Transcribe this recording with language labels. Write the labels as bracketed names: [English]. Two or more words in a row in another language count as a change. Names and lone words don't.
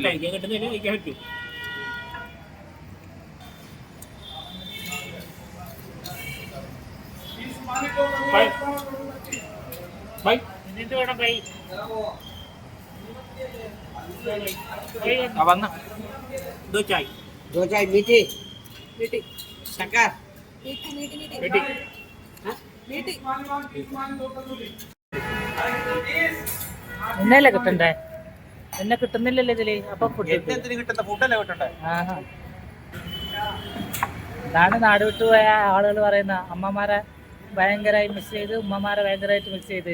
[Malayalam] കഴിക്കാൻ കിട്ടുന്നില്ല, കഴിക്കാൻ പറ്റൂ. എന്നിട്ട് വേണം ബൈ. വന്ന [Hindi] दो चाय मीठी मीठी शक्कर मीठी मीठी [Malayalam] എന്നല്ലേ കിട്ടണ്ടേ? എന്നെ കിട്ടുന്നില്ലല്ലോ ഇതില്. അപ്പൊ ഫുഡ് എന്തിനു കിട്ടുന്ന ഫുഡല്ലേ കിട്ടണ്ടേ? ഇതാണ് നാട് വിട്ടുപോയ ആളുകൾ പറയുന്ന അമ്മമാരെ ഭയങ്കരമായി മിസ് ചെയ്ത്, ഉമ്മമാരെ ഭയങ്കരമായിട്ട് മിസ് ചെയ്ത്.